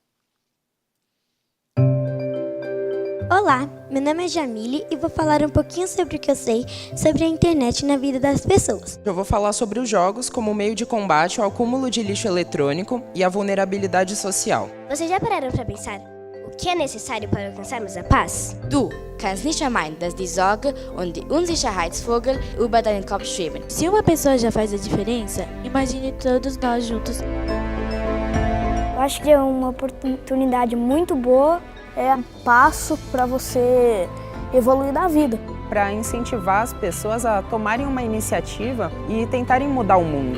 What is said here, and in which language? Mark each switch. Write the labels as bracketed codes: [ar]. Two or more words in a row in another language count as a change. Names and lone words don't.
[pt] Olá, meu nome é Jamile e vou falar um pouquinho sobre o que eu sei sobre a internet na vida das pessoas. Eu vou falar sobre os jogos como meio de combate ao acúmulo de lixo eletrônico e à vulnerabilidade social. Vocês já pararam para pensar o que é necessário para alcançarmos a paz? [de] Du kannst nicht vermeiden, dass die Sorge und die Unsicherheitsvogel über deinen Kopf schweben. [pt] Se uma pessoa já faz a diferença, imagine todos nós juntos. Eu acho que é uma oportunidade muito boa, é um passo para você evoluir na vida. Para incentivar as pessoas a tomarem uma iniciativa e tentarem mudar o mundo.